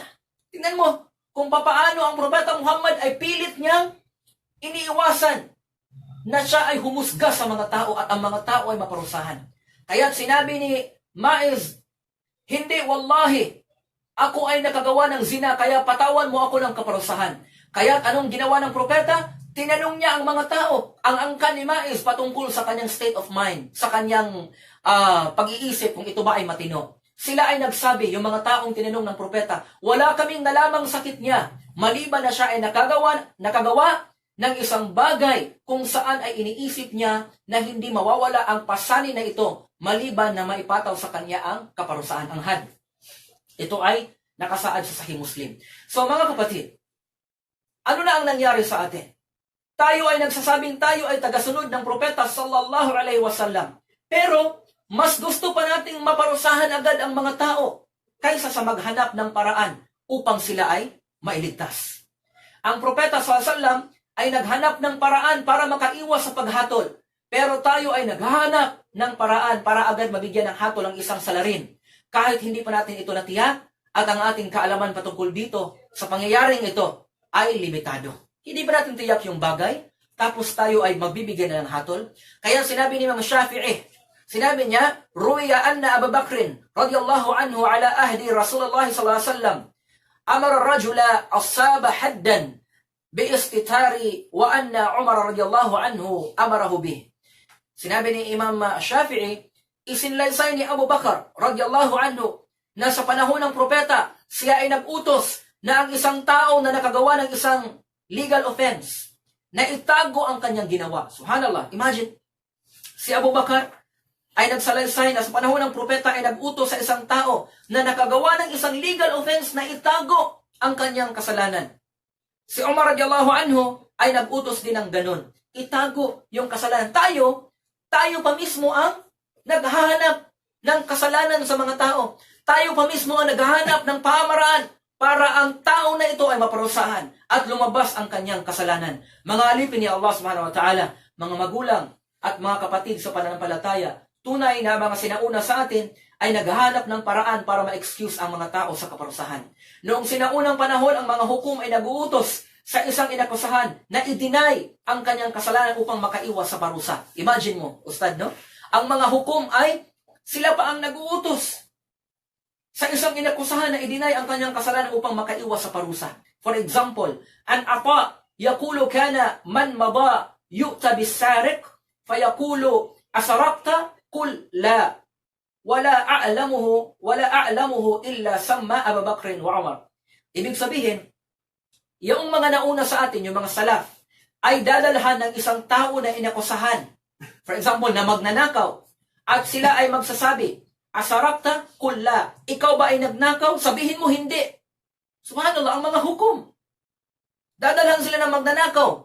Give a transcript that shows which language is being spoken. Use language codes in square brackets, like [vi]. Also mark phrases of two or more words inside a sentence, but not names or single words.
[tl] Tingnan mo kung papaano ang Propeta Muhammad ay pilit niyang iniiwasan na siya ay humusga sa mga tao at ang mga tao ay maparusahan. Kaya sinabi ni Ma'iz, "Hindi, wallahi, ako ay nakagawa ng zina, kaya patawan mo ako ng kaparusahan." Kaya anong ginawa ng propeta? Tinanong niya ang mga tao, ang angkan ni Ma'iz patungkol sa kanyang [en] state of mind, [tl] sa kanyang pag-iisip kung ito ba ay matino. Sila ay nagsabi, yung mga taong tinanong ng propeta, wala kaming nalamang sakit niya, maliban na siya ay nakagawa ng isang bagay kung saan ay iniisip niya na hindi mawawala ang pasanin na ito, maliban na maipataw sa kanya ang kaparusahan, ang had. Ito ay nakasaad sa Sahih Muslim. So mga kapatid, ano na ang nangyari sa atin? Tayo ay nagsasabing tayo ay tagasunod ng propeta [ar] صلى الله عليه وسلم. [tl] Pero mas gusto pa nating maparusahan agad ang mga tao kaysa sa maghanap ng paraan upang sila ay mailigtas. Ang propeta [ar] صلى الله عليه وسلم [tl] ay naghanap ng paraan para makaiwas sa paghatol. Pero tayo ay naghahanap ng paraan para agad mabigyan ng hatol ang isang salarin. Kahit hindi pa natin ito natiyak at ang ating kaalaman patungkol dito sa pangyayaring ito ay limitado. Hindi ba natin tiyak yung bagay? Tapos tayo ay magbibigyan na ng hatol? Kaya sinabi ni Imam Shafi'i, sinabi niya, [ar] روي أن أبا بكر رضي الله عنه على عهد رسول الله صلى الله عليه وسلم أمر رجلا أصاب حدا بالاستتار وأن عمر رضي الله عنه أمره به. [tl] Sinabi ni Imam Shafi'i, isinlaysay ni Abu Bakar [ar] رضي الله عنه [tl] na sa panahon ng propeta, siya ay nag-utos na ang isang tao na nakagawa ng isang [en] legal offense [tl] na itago ang kanyang ginawa. Subhanallah, imagine, si Abu Bakar ay nagsalaysay na sa panahon ng propeta ay nag-utos sa isang tao na nakagawa ng isang [en] legal offense [tl] na itago ang kanyang kasalanan. Si Umar [ar] رضي الله عنه [tl] ay nag-utos din ng ganun. Itago yung kasalanan. Tayo pa mismo ang naghahanap ng kasalanan sa mga tao. Tayo pa mismo ang naghahanap ng pamaraan para ang tao na ito ay maparusahan at lumabas ang kanyang kasalanan. Mga alipin ni Allah [ar] سبحانه وتعالى, [tl] mga magulang at mga kapatid sa pananampalataya, tunay na mga sinauna sa atin ay naghahanap ng paraan para ma-excuse ang mga tao sa kaparusahan. Noong sinaunang panahon, ang mga hukom ay nag-uutos sa isang inakusahan na i-deny ang kanyang kasalanan upang makaiwas sa parusa. Imagine mo, Ustad, no? Ang mga hukom ay sila pa ang nag-uutos sa isang inakusahan na i-deny ang kanyang kasalanan upang makaiwas sa parusa. [en] For example, [ar] عن عطاء يقول كان من مضى يؤتى بالسارق فيقول أسرقت قل لا ولا أعلمه إلا سمى أبا بكر وعمر. [tl] Ibig sabihin, yung mga nauna sa atin, yung mga salaf, ay dadalhan ng isang tao na inakusahan. [en] For example, [tl] na magnanakaw. At sila ay magsasabi, [ar] أسرقت قل لا. [tl] Ikaw ba ay nagnakaw? Sabihin mo hindi. Subhanallah, ang mga hukom. Dadalhan sila ng magnanakaw.